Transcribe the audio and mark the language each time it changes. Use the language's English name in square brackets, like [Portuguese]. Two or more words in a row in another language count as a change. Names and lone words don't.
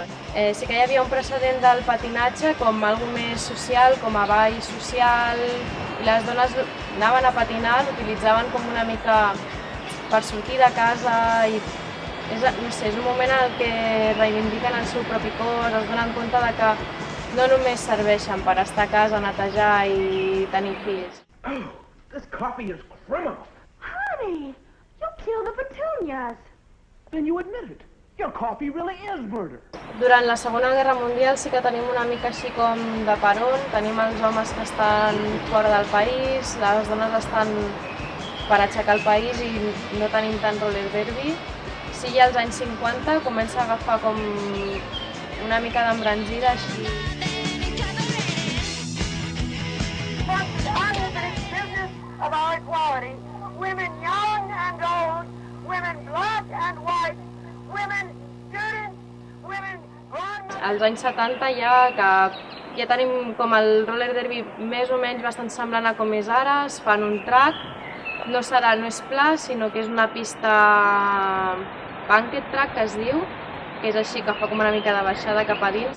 [Catalan] Sí que hi havia un precedent del patinatge com alguna més social, com a ball social, i les dones anaven a patinar, l'utilitzaven com una mica per sortir de casa, i és un moment en què reivindiquen el seu propi cos, es donen compte que no només serveixen per estar a casa, netejar i tenir fills. [English] Oh, this coffee is criminal. Honey, you killed the petunias. Then you admit it. Your coffee really is murder. [Catalan] Durant la Segona Guerra Mundial sí que tenim una mica així com de peron, tenim els homes que estan fora del país, les dones estan per aixecar el país i no tenim tant [English] roller derby. [Catalan] Sí, ja als anys 50 comença a agafar com una mica d'embranzida així. [English] Of our equality, women young and old, women black and white, women students, women grown. [Catalan] Als anys 70 ja tenim com el [English] roller derby [Catalan] més o menys bastant semblant a com és ara, es fan un track, no és pla, sinó que és una pista [English] banquet track [Catalan] que es diu, que és així, que fa com una mica de baixada cap a dins.